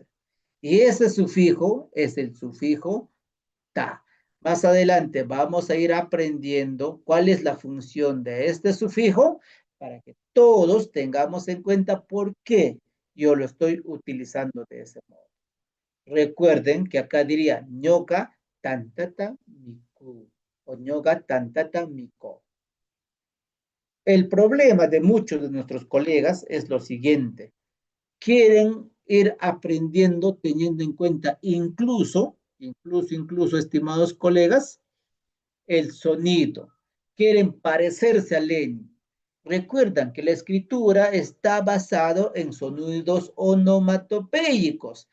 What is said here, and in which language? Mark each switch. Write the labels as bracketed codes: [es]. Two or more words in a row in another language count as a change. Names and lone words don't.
[es] Y ese sufijo es el sufijo ta. Más adelante vamos a ir aprendiendo cuál es la función de este sufijo para que todos tengamos en cuenta por qué yo lo estoy utilizando de ese modo. Recuerden que acá diría [qu] ñoca tantata miku [es] o [qu] ñoca tantata miko. [es] El problema de muchos de nuestros colegas es lo siguiente. Quieren ir aprendiendo teniendo en cuenta incluso, estimados colegas, el sonido. Quieren parecerse a Lenin. Recuerdan que la escritura está basada en sonidos onomatopéyicos.